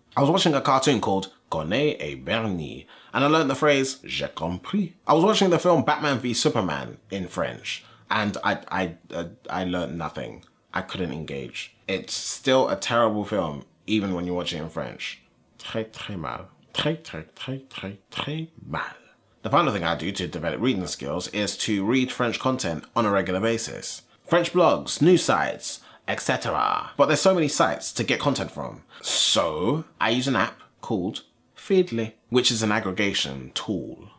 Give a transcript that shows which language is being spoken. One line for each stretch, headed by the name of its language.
English: I was watching a cartoon called Corneille et Bernie, and I learned the phrase,
French: j'ai compris.
English: I was watching the film Batman v Superman in French, and I learned nothing. I couldn't engage. It's still a terrible film, even when you watch it in French.
French: Très très mal. Très très très très très mal.
English: The final thing I do to develop reading skills is to read French content on a regular basis. French blogs, news sites, etc. But there's so many sites to get content from. So I use an app called Feedly, which is an aggregation tool.